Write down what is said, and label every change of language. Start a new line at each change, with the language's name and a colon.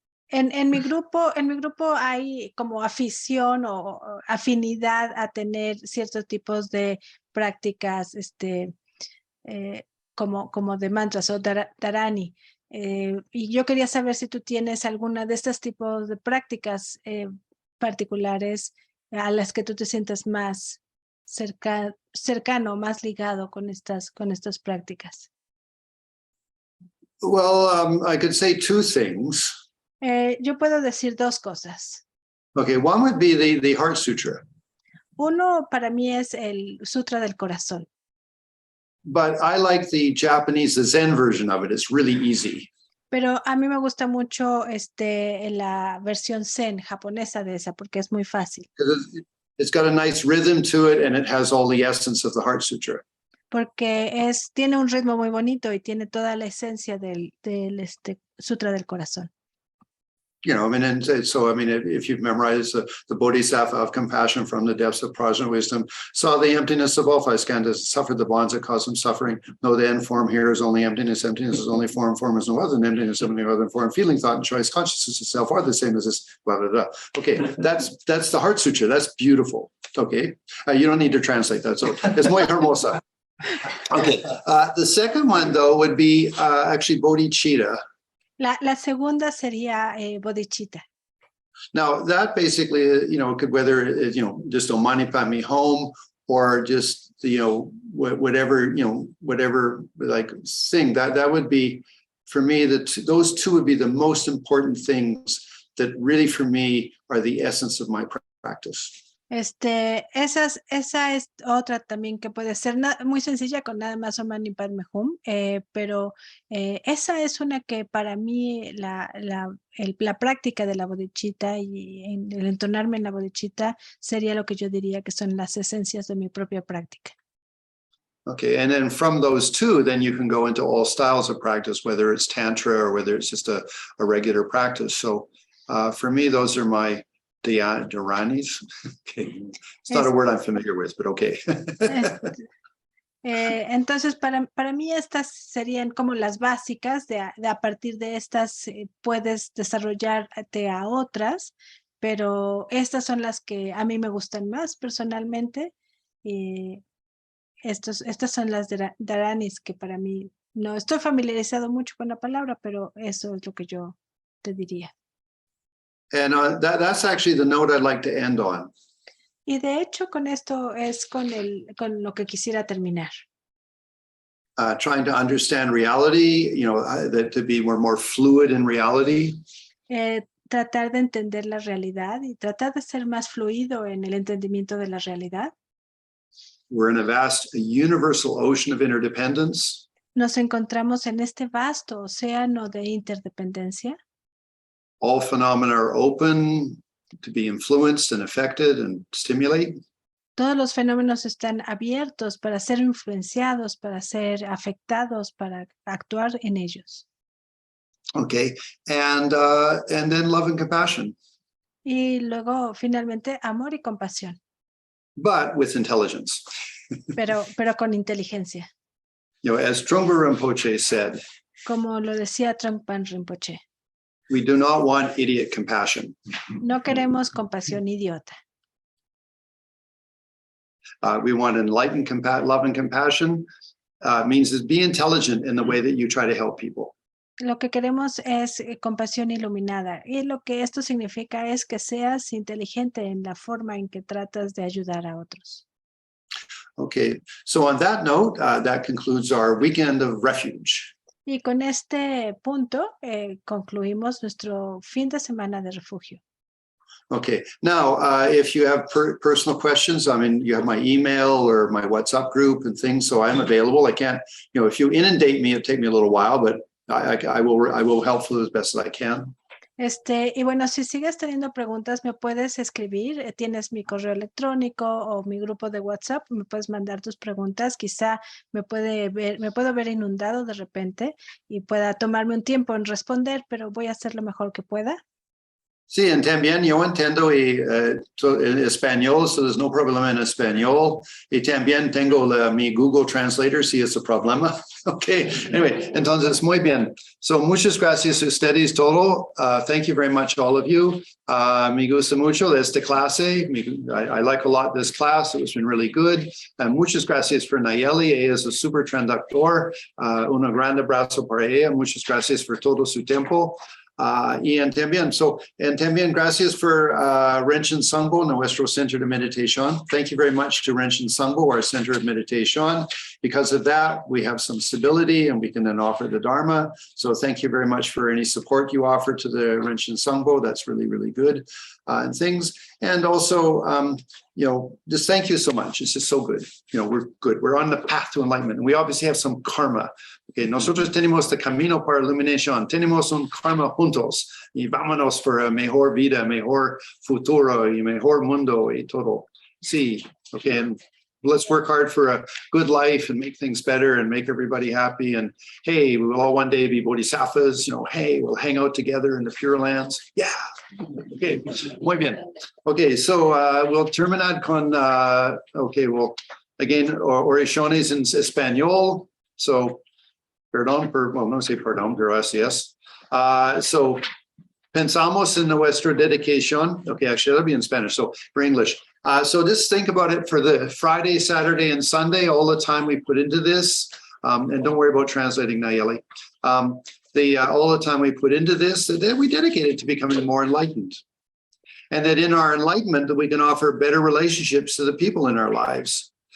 Spanish: En mi grupo hay como afición o afinidad a tener ciertos tipos de prácticas, como de mantras o dharani. Y yo quería saber si tú tienes alguna de estos tipos de prácticas particulares a las que tú te sientas más cercano, más ligado con estas prácticas.
English: Well, I could say two things.
Spanish: Yo puedo decir dos cosas.
English: Okay, one would be the Heart Sutra,
Spanish: Uno para mí es el Sutra del Corazón,
English: but I like the Japanese, the Zen version of it. It's really easy.
Spanish: pero a mí me gusta mucho la versión Zen japonesa de esa porque es muy fácil,
English: It's got a nice rhythm to it, and it has all the essence of the Heart Sutra.
Spanish: porque tiene un ritmo muy bonito y tiene toda la esencia del Sutra del Corazón.
English: You know, I mean, and so, I mean, if you've memorized the Bodhisattva of compassion from the depths of prajna wisdom, saw the emptiness of all five skandhas, suffered the bonds that cause them suffering. No, the end form here is only emptiness. Emptiness is only form. Form is no other than emptiness. Emptiness other than form. Feeling, thought, and choice, consciousness itself are the same as this. Blah, blah, blah. Okay, that's the Heart Sutra. That's beautiful. Okay, you don't need to translate that. So it's
Spanish: muy hermosa.
English: Okay, the second one though would be actually bodhicitta.
Spanish: La segunda sería bodhicitta.
English: Now that basically, you know, could whether it's, you know, just Om Mani Padme Hum or just, you know, whatever, you know, whatever like thing that would be for me, those two would be the most important things that really for me are the essence of my practice.
Spanish: Esa es otra también que puede ser muy sencilla con nada más Om Mani Padme Hum, pero esa es una que para mí la práctica de la bodhicitta y el entonarme en la bodhicitta sería lo que yo diría que son las esencias de mi propia práctica.
English: Okay, and then from those two, then you can go into all styles of practice, whether it's Tantra or whether it's just a regular practice. So for me, those are my Dharanis. Okay. It's not a word I'm familiar with, but okay.
Spanish: Entonces, para mí estas serían como las básicas, de a partir de estas puedes desarrollarte a otras, pero estas son las que a mí me gustan más personalmente. Estas son las Dharanis que para mí, no estoy familiarizado mucho con la palabra, pero eso es lo que yo te diría.
English: And that's actually the note I'd like to end on.
Spanish: Y de hecho con esto es con lo que quisiera terminar.
English: Trying to understand reality, you know, that to be more fluid in reality.
Spanish: Tratar de entender la realidad y tratar de ser más fluido en el entendimiento de la realidad.
English: We're in a universal ocean of interdependence.
Spanish: Nos encontramos en este vasto océano de interdependencia.
English: All phenomena are open to be influenced and affected and stimulate.
Spanish: Todos los fenómenos están abiertos para ser influenciados, para ser afectados, para actuar en ellos.
English: Okay, and then love and compassion.
Spanish: Y luego, finalmente, amor y compasión.
English: But with intelligence.
Spanish: Pero con inteligencia.
English: You know, as Trungpa Rinpoche said,
Spanish: Como lo decía Trungpa Rinpoche.
English: we do not want idiot compassion.
Spanish: No queremos compasión idiota.
English: We want enlightened love and compassion. Means is be intelligent in the way that you try to help people.
Spanish: Lo que queremos es compasión iluminada. Y lo que esto significa es que seas inteligente en la forma en que tratas de ayudar a otros.
English: Okay, so on that note, that concludes our weekend of Refuge.
Spanish: Y con este punto concluimos nuestro fin de semana de refugio.
English: Okay, now, if you have personal questions, I mean, you have my email or my WhatsApp group and things, so I'm available. I can't, if you inundate me, it'll take me a little while, but I will help you as best as I can.
Spanish: Y bueno, si sigues teniendo preguntas, me puedes escribir. Tienes mi correo electrónico o mi grupo de WhatsApp. Me puedes mandar tus preguntas. Quizá me puedo ver inundado de repente y pueda tomarme un tiempo en responder, pero voy a hacer lo mejor que pueda. Sí, también yo entiendo en español,
English: so there's no
Spanish: problema en español. Y también tengo mi Google Translator si es un problema.
English: Okay, anyway,
Spanish: entonces, muy bien. So, muchas gracias a ustedes todo.
English: Thank you very much, all of you.
Spanish: Me gusta mucho esta clase.
English: I like a lot this class. It was been really good.
Spanish: Muchas gracias por Nayeli. Ella es un super traductor. Un gran abrazo para ella. Muchas gracias por todo su tiempo. Y también gracias for Renchen Sangbo, nuestro Center de Meditation.
English: Thank you very much to Renchen Sangbo, our Center of Meditation. Because of that, we have some stability and we can then offer the Dharma. So thank you very much for any support you offer to the Renchen Sangbo. That's really, really good and things. And also, just thank you so much. It's just so good. We're good. We're on the path to enlightenment. And we obviously have some karma.
Spanish: Okay, nosotros tenemos el camino para iluminación. Tenemos un karma juntos. Y vámonos por a mejor vida, mejor futuro y mejor mundo y todo.
English: Sí, okay, and let's work hard for a good life and make things better and make everybody happy. And hey, we will all one day be bodhisattvas. Hey, we'll hang out together in the Pure Lands. Yeah. Okay,
Spanish: muy bien.
English: Okay, so we'll
Spanish: terminar con,
English: again,
Spanish: oraciones en español.
English: So, no say
Spanish: perdón, gracias. So, pensamos en nuestra dedicación.
English: Okay, actually, that'll be in Spanish, so for English. So just think about it for the Friday, Saturday, and Sunday, all the time we put into this. And don't worry about translating, Nayeli. All the time we put into this, that we dedicate it to becoming more enlightened. And that in our enlightenment, that we can offer better relationships to the people in our lives.